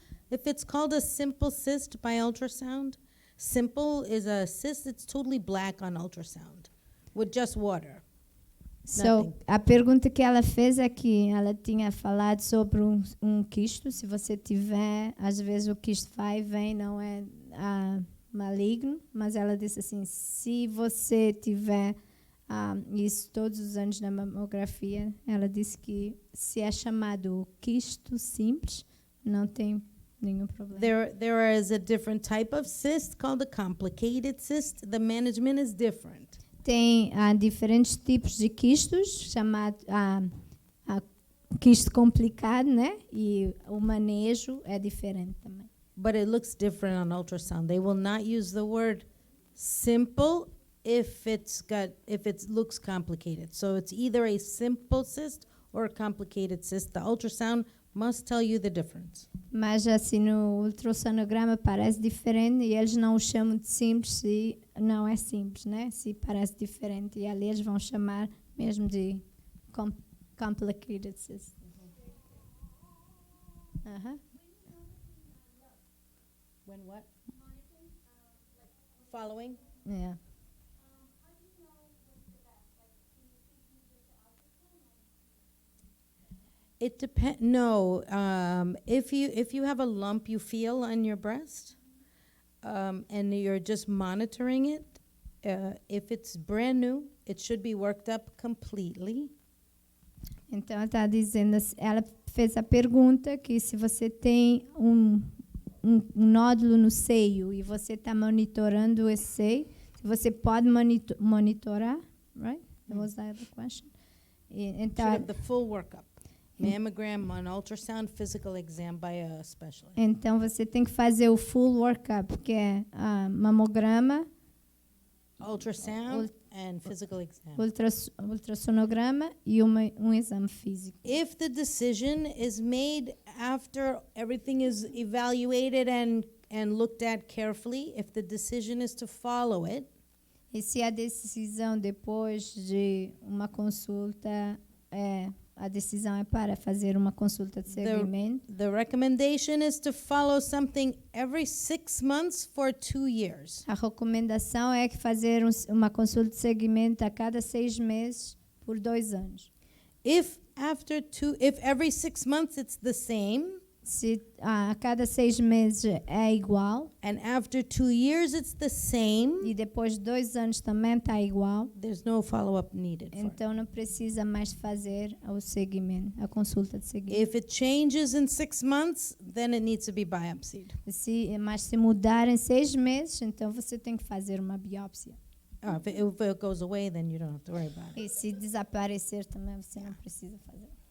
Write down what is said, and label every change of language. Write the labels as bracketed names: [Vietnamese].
[English] If it's called a simple cyst by ultrasound, simple is a cyst that's totally black on ultrasound with just water. So, Nothing. [Portuguese] a pergunta que ela fez é que ela tinha falado sobre um quisto. Se você tiver, às vezes o quisto vai e vem, não é maligno, mas ela disse assim, se você tiver isso todos os anos na mamografia, ela disse que se é chamado quisto simples, não tem nenhum problema. [English] There is a different type of cyst called a complicated cyst. The management is different. [Portuguese] Tem diferentes tipos de quistos, chamado quisto complicado, né? E o manejo é diferente também. [English] But it looks different on ultrasound. They will not use the word simple if it looks complicated. So it's either a simple cyst or a complicated cyst. The ultrasound must tell you the difference. [Portuguese] Mas assim no ultrassonograma parece diferente e eles não o chamam de simples se não é simples, né? Se parece diferente e ali eles vão chamar mesmo de [English] complicated cyst. When what? Following? Yeah. It depends. No, if you have a lump you feel on your breast, and you're just monitoring it, if it's brand new, it should be worked up completely. [Portuguese] Então ela está dizendo, ela fez a pergunta que se você tem um nódulo no seio e você está monitorando esse seio, você pode monitorar, [English] right? Was that the question? [Portuguese] Então, [English] Should have the full workup. Mammogram, an ultrasound, physical exam by a specialist. [Portuguese] Então você tem que fazer o full workup, que é mamograma, [English] Ultrasound and physical exam. [Portuguese] ultrassonograma e um exame físico. [English] If the decision is made after everything is evaluated and looked at carefully, if the decision is to follow it, [Portuguese] E se a decisão depois de uma consulta a decisão é para fazer uma consulta de seguimento, [English] the recommendation is to follow something every 6 months for 2 years. [Portuguese] a recomendação é que fazer uma consulta de seguimento a cada 6 meses por 2 anos. [English] If every 6 months it's the same, [Portuguese] Se a cada 6 meses é igual [English] and after 2 years it's the same, [Portuguese] e depois de 2 anos também está igual, [English] there's no follow-up needed for it. [Portuguese] então não precisa mais fazer o seguimento, a consulta de seguimento. [English] If it changes in 6 months, then it needs to be biopsied. [Portuguese] Mas se mudar em 6 meses, então você tem que fazer uma biópsia. [English] If it goes away, then you don't have to worry about it. [Portuguese] E se desaparecer também, você não precisa fazer.